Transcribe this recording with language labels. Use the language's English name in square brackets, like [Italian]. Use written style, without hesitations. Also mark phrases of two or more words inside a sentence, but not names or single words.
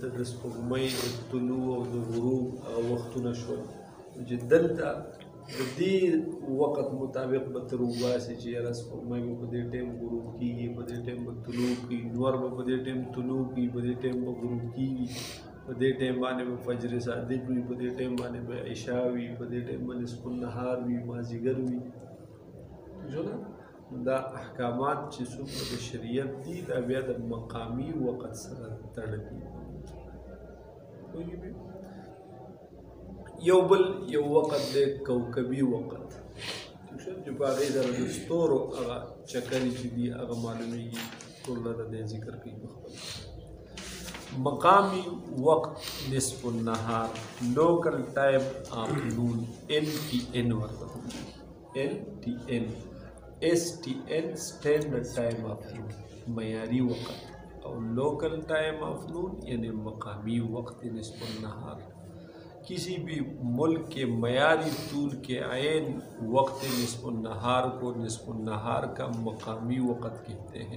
[Pashto] د سپوږمۍ د طلوع او د غروب هغه وختونه شول چې دلته د دې وخت مطابق به تر وباسي چې یاره سپوږمۍ به په دې ټایم غروب کېږي په دې ټایم به طلوع کېږي نور به په دې ټایم طلوع کېږي په دې ټایم به غروب کېږي په دې ټایم باندې به فجر صادق وي په دې ټایم باندې به عشاء وي په دې ټایم باندې نصف النهار وي مازدیګر وي دا احکامات چې څومره د شریعت دي دا بیا د مقامي وخت سره تړلي یو بل یو وخت دی کوکبي وخت چې په هغې سره د ستورو هغه چکرې چې دي هغه معلومیږي ټول راته دی ذکر کوي په خپل مقامی وقت نصف النهار [English] لوکل ٹائم آفٹرنون [Urdu] LTN ورته LTN STN [English] standard time afternoon [Urdu] معیاری وقت اور [English] local time afternoon [Urdu] یعنی مقامی وقت نصف نہار کسی بھی ملک کے معیاری طول کے عین وقت نصف نہار کو نصف نہار کا مقامی وقت کہتے ہیں.